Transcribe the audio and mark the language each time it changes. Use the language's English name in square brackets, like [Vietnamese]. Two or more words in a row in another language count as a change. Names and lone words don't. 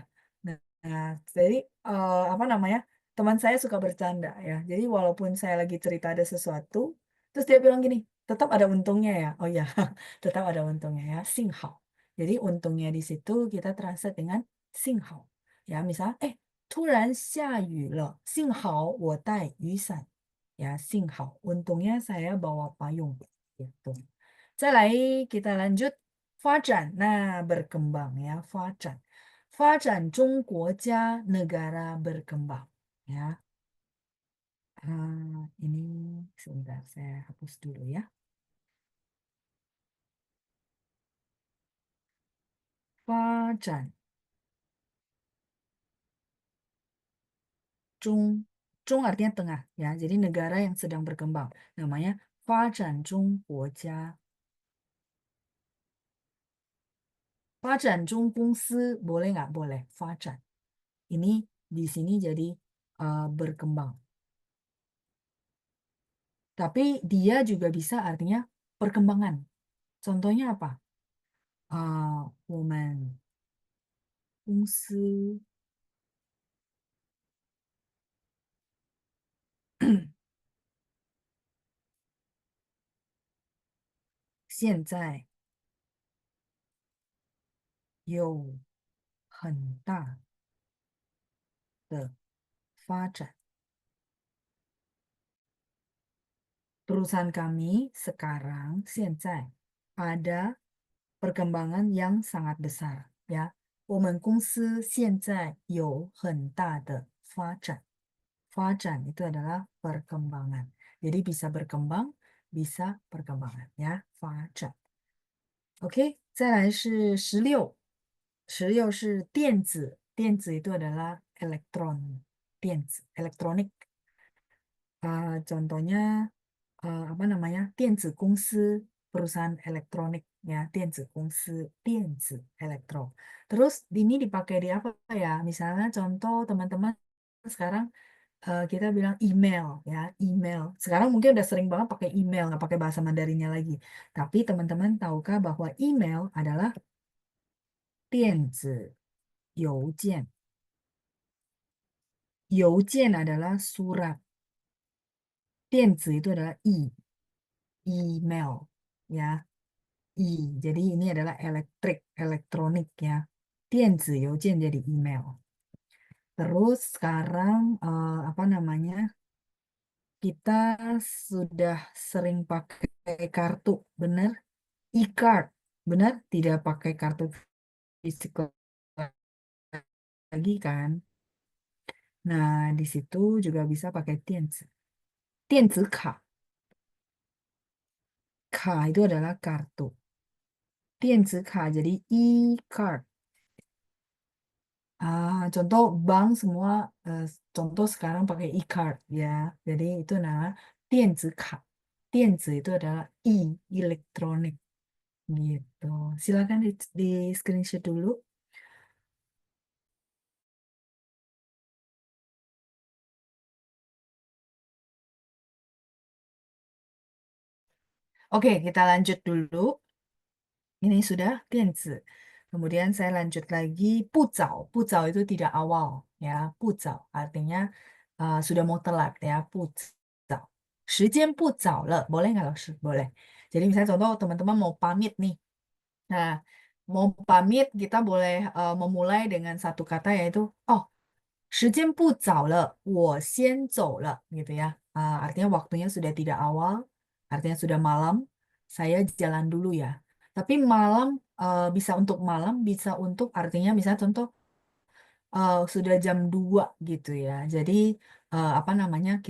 [Indonesian] Nah, jadi apa namanya? Teman saya suka bercanda ya. Jadi walaupun saya lagi cerita ada sesuatu, terus dia bilang gini, tetap ada untungnya ya. Oh ya, tetap ada untungnya ya, [Chinese] 幸好. [Indonesian] Jadi untungnya di situ kita translate dengan 幸好. Ya, misal, [Chinese] 突然下雨了，幸好我带雨伞. [Indonesian] Ya, 幸好. Untungnya saya bawa payung. Gitu. 再来 kita lanjut 发展. Nah, berkembang ya, [Chinese] 发展. 发展中国家 [Indonesian] negara berkembang. Ya. Ini sebentar saya hapus dulu ya. 发展中 artinya tengah ya. Jadi negara yang sedang berkembang namanya [Chinese] 发展中国家. 发展中公司 [Indonesian] boleh nggak? Boleh. [Chinese] 发展. [Indonesian] Ini di sini jadi berkembang. Tapi dia juga bisa artinya perkembangan. Contohnya apa? [Chinese] 我们公司现在有很大的发展. [Indonesian] Perusahaan kami sekarang, 现在 ada perkembangan yang sangat besar ya. [Chinese] 我们公司现在有很大的发展. [Indonesian] 发展 itu adalah perkembangan. Jadi bisa berkembang, bisa perkembangan ya. [Chinese] 发展. Oke, 再来是16. 16是电子. 电子 [Indonesian] itu adalah elektron. [Chinese] 电子, [Indonesian] elektronik. Contohnya apa namanya? [Chinese] 电子公司 [Indonesian] perusahaan elektronik ya, [Chinese] 电子公司 电子 elektro. [Indonesian] Terus ini dipakai di apa ya? Misalnya contoh teman-teman sekarang kita bilang email ya, email. Sekarang mungkin udah sering banget pakai email, nggak pakai bahasa Mandarinnya lagi. Tapi teman-teman tahukah bahwa email adalah [Chinese] 电子邮件. [Indonesian] 邮件 adalah surat. 电子 itu adalah email ya. Jadi ini adalah elektronik ya. [Chinese] 电子邮件 [Indonesian] jadi email. Terus sekarang apa namanya? Kita sudah sering pakai kartu, benar? E-card, benar? Tidak pakai kartu fisik lagi kan? Nah, di situ juga bisa pakai 电子. [Chinese] 电子卡. [Indonesian] Ka itu adalah kartu. [Chinese] 电子卡 [Indonesian] jadi e-card. Contoh bank semua, contoh sekarang pakai e-card ya. Jadi itu namanya [Chinese] 电子卡. [Indonesian] 电子 itu adalah elektronik gitu. Silakan di screenshot dulu. Oke, kita lanjut dulu. Ini sudah 电子. Kemudian saya lanjut lagi [Chinese] 不早. 不早 [Indonesian] itu tidak awal ya. [Chinese] 不早 [Indonesian] artinya sudah mau telat ya. [Chinese] 不早. 时间不早了. [Indonesian] Boleh nggak langsung? Boleh. Jadi misalnya contoh teman-teman mau pamit nih. Nah, mau pamit kita boleh memulai dengan satu kata yaitu [Chinese] 时间不早了，我先走了, [Indonesian] gitu ya. Artinya waktunya sudah tidak awal, artinya sudah malam, saya jalan dulu ya. Tapi malam bisa untuk malam, bisa untuk artinya misalnya contoh sudah jam 2 gitu ya. Jadi apa namanya?